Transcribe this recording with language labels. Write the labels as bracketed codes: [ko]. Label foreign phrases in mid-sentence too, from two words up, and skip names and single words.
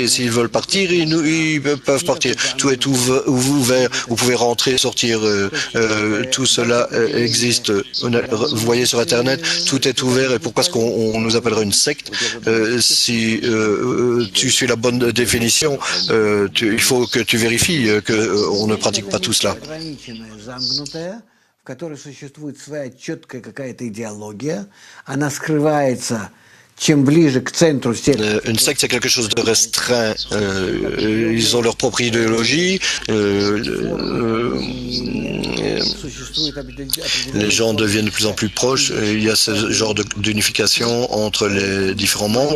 [fr] Et s'ils veulent partir, ils peuvent partir. Tout est ouvert, vous pouvez rentrer, sortir, tout cela existe. Vous voyez sur Internet, tout est ouvert. Et pourquoi est-ce qu'on nous appellerait une secte? Si tu suis la bonne définition, il faut que tu vérifies qu'on ne pratique pas tout cela. [ru] В которой существует своя четкая какая-то идеология, она скрывается. [fr] Une secte, c'est quelque chose de restreint. Ils ont leur propre idéologie. Les gens deviennent de plus en plus proches. Il y a ce genre d'unification entre les différents membres.